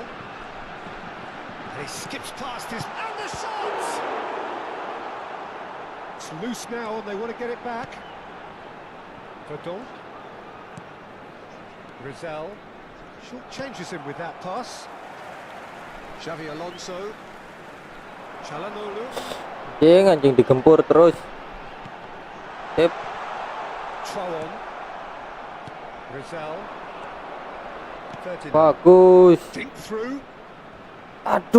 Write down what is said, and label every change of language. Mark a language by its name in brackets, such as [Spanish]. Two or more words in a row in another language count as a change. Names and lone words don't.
[English] And he skips past his... And the shot! It's loose now and they want to get it back. Vultron. Rizal. Short changes him with that pass. Xavi Alonso. Çalhanoğlu. [Indonesian] Anjing digempur terus. Sip. [English] Trollon. Rizal. 39. Bagus. Dink through.